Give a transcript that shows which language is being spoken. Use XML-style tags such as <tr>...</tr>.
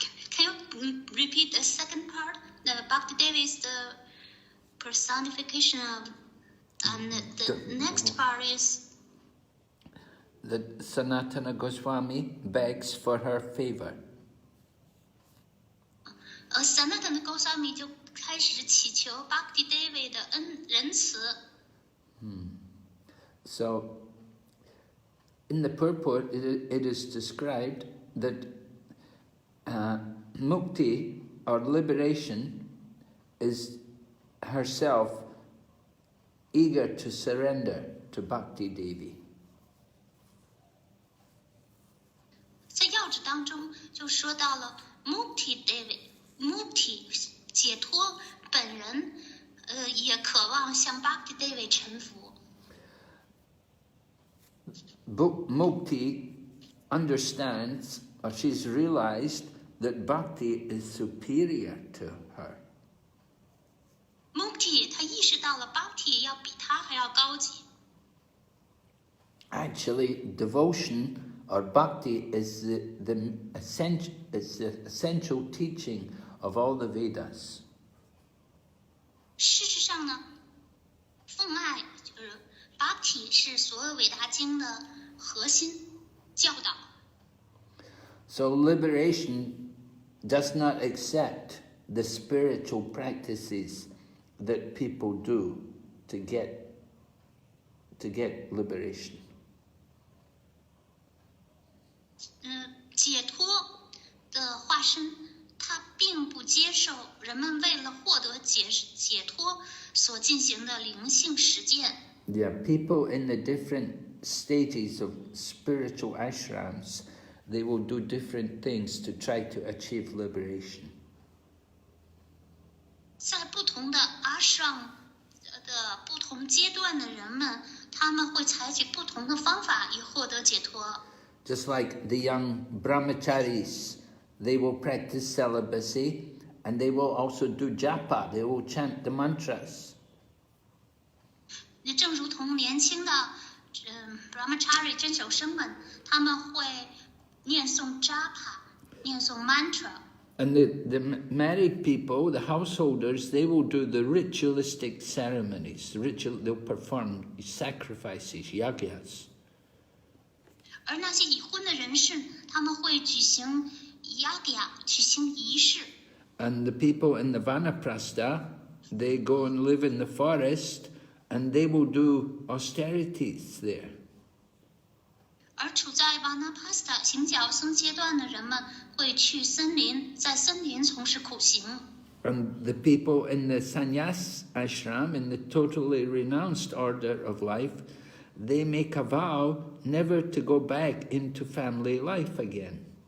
<en>Can you repeat the second part? The Bhakti Devi is the personification of, and the next part is that Sanatana Goswami begs for her favor.</en> <zh>Sanatana Goswami 就开始祈求 Bhakti Devi 的仁慈。</zh> <en>So, in the purport, it is described that mukti, or liberation, is herself eager to surrender to Bhakti Devi.</en> <zh>在要旨当中就说到了 Mukti Devi。Mukti 解脱本人也渴望向 Bhakti Devi 臣服。</zh> <en>Mukti understands, or she's realized, that Bhakti is superior to her.</en> <zh>Mukti 他意識到了 Bhakti 要比他還要高級。</zh> <en>Actually, devotion or Bhakti is the essential teaching of all the Vedas.</en> <zh>事实上呢，奉爱就是 Bhakti 是所有伟大经的核心教导。</zh> <en>So liberation does not accept the spiritual practices that people do to get liberation.</en> <zh>解脱的化身，他并不接受人们为了获得解脱所进行的灵性实践。</zh> <en>Yeah, people in the different stages of spiritual ashrams, they will do different things to try to achieve liberation.</en> <zh>在不同的 ashram 的不同阶段的人们，他们会采取不同的方法以获得解脱。</zh> <en>Just like the young brahmacharis, they will practice celibacy and they will also do japa, they will chant the mantras.</en> <zh>正如同年轻的brahmachari 真守生们，他们会念诵 japa， 念诵 mantra。</zh> <en>And the married people, the householders, they will do the ritualistic ceremonies. They'll perform sacrifices, yagyas.</en> <zh>而那些已婚的人士，他们会举行yagya，举行仪式。</zh> <en>And the people in the vanaprastha, they go and live in the forest, and they will do austerities there.</en> <zh>而处在 Vanaprastha 行脚僧阶段的人们会去森林，在森林从事苦行。</zh> <en>And the people in the sannyas ashram, in the totally renounced order of life, they make a vow never to go back into family life again.</en>